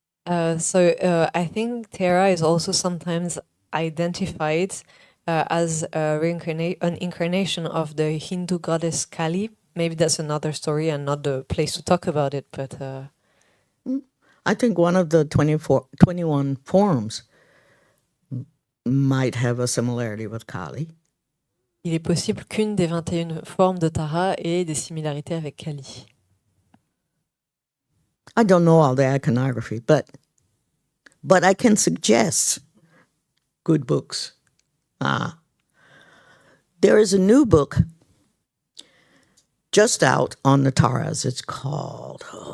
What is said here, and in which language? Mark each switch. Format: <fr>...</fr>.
<en>I think Tara is also sometimes identified as an incarnation of the Hindu goddess Kali. Maybe that's another story and not the place to talk about it, but... I think one of the 21 forms might have a similarity with Kali.</en> <fr>Il est possible qu'une des 21 formes de Tara ait des similarités avec Kali.</fr> <en>I don't know all the iconography, but I can suggest good books. There is a new book just out on the Taras. It's called...</en>